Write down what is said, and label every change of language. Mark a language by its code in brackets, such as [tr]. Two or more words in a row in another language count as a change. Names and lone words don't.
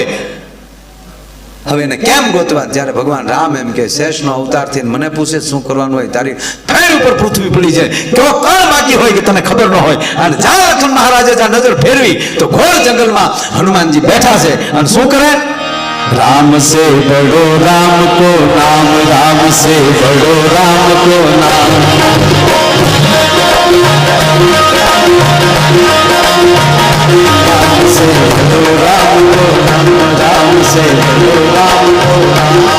[gu] હવે એને કેમ ગોતવા? જ્યારે ભગવાન રામ એમ કે શેષનો અવતાર થઈને મને પૂછે શું કરવાનું હોય? તારી ફેર ઉપર પૃથ્વી પડી જાય, કેવો કણ બાકી હોય કે તને ખબર ન હોય. અને જ્યાં લક્ષ્મણ મહારાજે જ્યાં નજર ફેરવી તો ઘોર જંગલમાં હનુમાનજી બેઠા છે. અને શું કરે? [hi] राम से बड़ो राम को नाम, राम से बड़ो राम को नाम। राम से बड़ो राम को नाम, राम से बड़ो राम को नाम।